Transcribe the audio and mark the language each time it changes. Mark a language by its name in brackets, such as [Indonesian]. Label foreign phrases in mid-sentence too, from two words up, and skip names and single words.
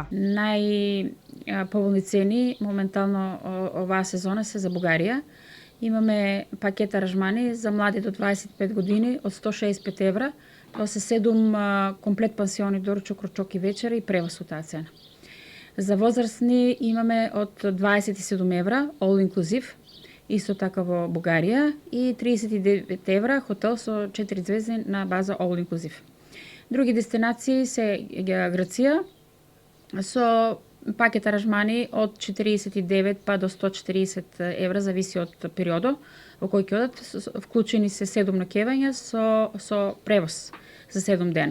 [Macedonian] Најповолни цени моментално оваа сезона се за Бугарија. Имаме пакет аранжмани за млади до 25 години од 165 евра, тоа се 7 комплет пансиони, доручок, ручок и вечера и превоз од таа цена. За возрастни имаме од 27 евра, [English] all inclusive, [Macedonian] исто така во Бугарија, и 39 евра хотел со 4 звезди на база [English] all inclusive. [Macedonian] Други дестинации се Грција со пакет аранжмани од 49 па до 140 евра, зависи од периодот во кој ќе одат, вклучени се 7 ноќевања со превоз за 7 дена.